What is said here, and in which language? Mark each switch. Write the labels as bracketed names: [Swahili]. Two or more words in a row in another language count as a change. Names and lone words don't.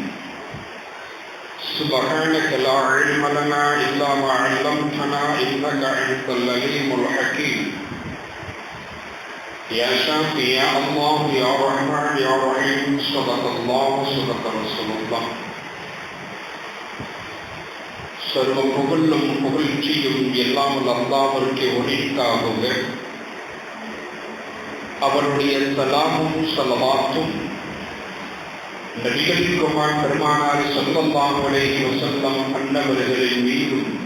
[Arabic] سبحانك لا علم لنا إلا ما علمتنا إنك أنت العليم الحكيم. يا شافي يا الله يا رحمن يا رحيم، صدق الله صدق رسول الله. [Tamil] சர்வ புகழும் புகழ்ச்சியும் எல்லாம் அல்லாஹ்விற்கு உரித்தாகுக. அவருடைய சலாமும் ஸலவாத்தும் நபிகள் பெருமானார் [Arabic] صلى الله عليه وسلم [Tamil] அன்னவர்களின் மீதும்,